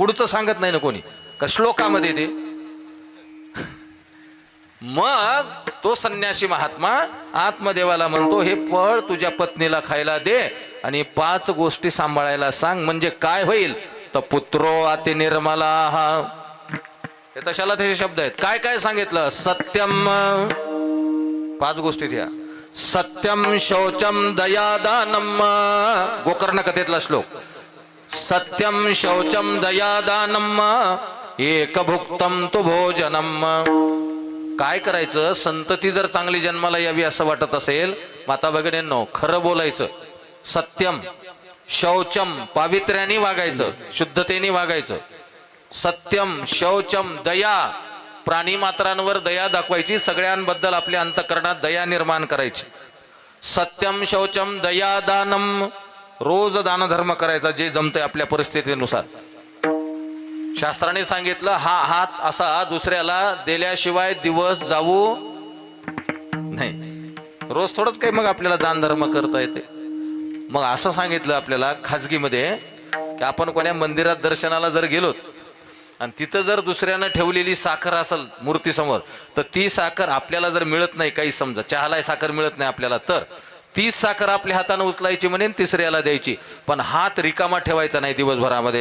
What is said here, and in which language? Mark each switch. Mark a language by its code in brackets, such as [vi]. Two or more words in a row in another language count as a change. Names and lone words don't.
[mr] पुढचं सांगत नाही ना कोणी, का श्लोकामध्ये ते. मग तो संन्यासी महात्मा आत्मदेवाला म्हणतो, हे फळ तुझ्या पत्नीला खायला दे आणि 5 गोष्टी सांभाळायला सांग. म्हणजे काय होईल तर [sa] पुत्रो अति निर्मला. [mr] हे तशाला त्याचे शब्द आहेत. काय काय सांगितलं? सत्यम, 5 गोष्टी द्या. [sa] सत्यम शौचम दयादानम, [mr] गोकर्ण कथेतला श्लोक. [sa] सत्यम शौचम दयादानम एक भुक्तम तु भोजनम. [mr] काय करायचं? संतती जर चांगली जन्माला यावी असं वाटत असेल, माता भगिनींनो, खरं बोलायचं. [sa] सत्यम शौचम, [mr] पावित्र्याने वागायचं, शुद्धतेने वागायचं. [sa] सत्यम शौचम दया, [mr] प्राणी मात्रांवर दया दाखवायची, सगळ्यांबद्दल आपल्या अंतःकरणात दया निर्माण करायची. [sa] सत्यम शौचम दयादानम, [mr] रोज दानधर्म करायचा जे जमतंय आपल्या परिस्थितीनुसार. शास्त्राने सांगितलं हा हात असा दुसऱ्याला दिल्याशिवाय दिवस जाऊ नाही. रोज थोडंच काही मग आपल्याला दान धर्म करता येते. मग असं सांगितलं आपल्याला खाजगीमध्ये की आपण कोण्या मंदिरात दर्शनाला जर गेलो आणि तिथं जर दुसऱ्यानं ठेवलेली साखर असेल मूर्तीसमोर, तर ती साखर आपल्याला जर मिळत नाही, काही समजा चहाला साखर मिळत नाही आपल्याला, तर तीच साखर आपल्या हाताने उचलायची म्हणेन तिसऱ्याला द्यायची, पण हात रिकामा ठेवायचा नाही दिवसभरामध्ये.